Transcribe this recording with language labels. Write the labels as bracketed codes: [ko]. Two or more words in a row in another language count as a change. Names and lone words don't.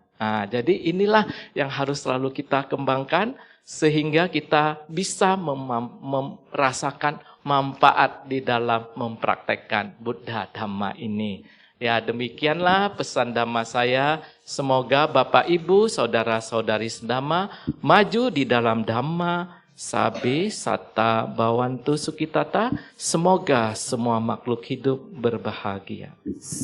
[id] Nah, jadi inilah yang harus selalu kita kembangkan sehingga kita bisa merasakan manfaat di dalam mempraktekkan Buddha Dhamma ini. Ya, demikianlah pesan Dhamma saya. Semoga Bapak Ibu, saudara-saudari sedhamma maju di dalam Dhamma, [pi] sabe, sata, bawantu, sukitata. [id] Semoga semua makhluk hidup berbahagia.